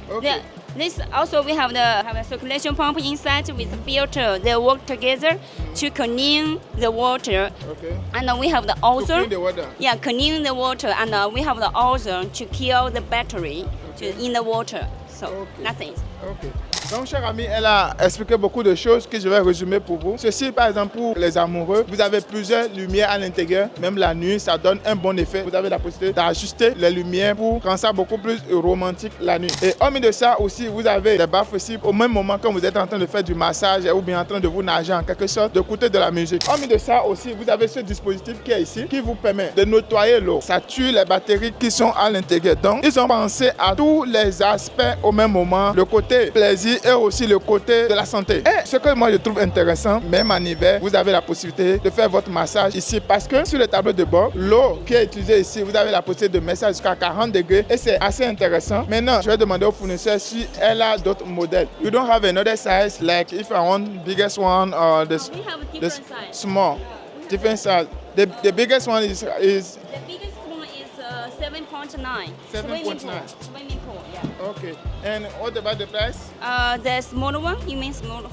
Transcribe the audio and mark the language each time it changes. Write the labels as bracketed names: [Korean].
[English] Okay. This also we have a circulation pump inside with a filter. They work together to clean the water. Okay. And we have the To ozone. clean the water. Yeah, clean the water, and we have the ozone to kill the battery. in the water. So nothing. Ok. [French] Donc, chère amie, elle a expliqué beaucoup de choses que je vais résumer pour vous. Ceci, par exemple, pour les amoureux, vous avez plusieurs lumières à l'intérieur. Même la nuit, ça donne un bon effet. Vous avez la possibilité d'ajuster les lumières pour rendre ça beaucoup plus romantique la nuit. Et hormis de ça aussi, vous avez des baffes aussi. Au même moment quand vous êtes en train de faire du massage ou bien en train de vous nager en quelque sorte, d'écouter de la musique. Hormis de ça aussi, vous avez ce dispositif qui est ici, qui vous permet de nettoyer l'eau. Ça tue les bactéries qui sont à l'intérieur. Donc, ils ont pensé à tous les aspects au même moment. Le côté plaisir et aussi le côté de la santé. Et ce que moi je trouve intéressant, même en hiver, vous avez la possibilité de faire votre massage ici parce que sur le tableau de bord, l'eau qui est utilisée ici, vous avez la possibilité de mettre ça jusqu'à 40 degrés et c'est assez intéressant. Maintenant, je vais demander au fournisseur si elle a d'autres modèles. [English] You don't have another size like if I want biggest one or the We have a different size. small, different size. The biggest one is The biggest one is 7.9. 7.9. Swimming pool, yeah. okay. And what about the price? The smaller one, you mean smaller?